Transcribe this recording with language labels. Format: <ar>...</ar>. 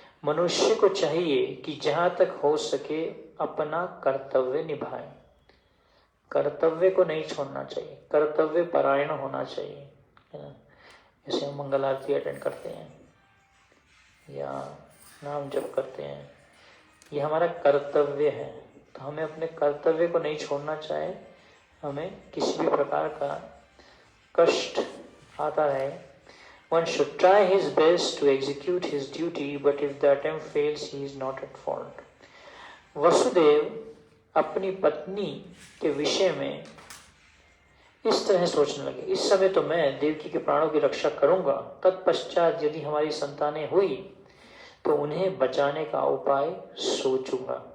<hi>मनुष्य को चाहिए कि जहां तक हो सके अपना कर्तव्य निभाए, कर्तव्य को नहीं छोड़ना चाहिए, कर्तव्य परायण होना चाहिए, है ना। जैसे हम मंगल आरती अटेंड करते हैं या नाम जप करते हैं, ये हमारा कर्तव्य है, तो हमें अपने कर्तव्य को नहीं छोड़ना चाहिए। हमें किसी भी प्रकार का कष्ट आता है,</hi> <en>one should try his best to execute his duty, but if the attempt fails, he is not at fault.</en> <hi>Vasudev अपनी पत्नी के विषय में इस तरह सोचने लगे, इस समय तो मैं देवकी के प्राणों की रक्षा करूंगा, तत्पश्चात यदि हमारी संतानें हुई तो उन्हें बचाने का उपाय सोचूंगा।</hi>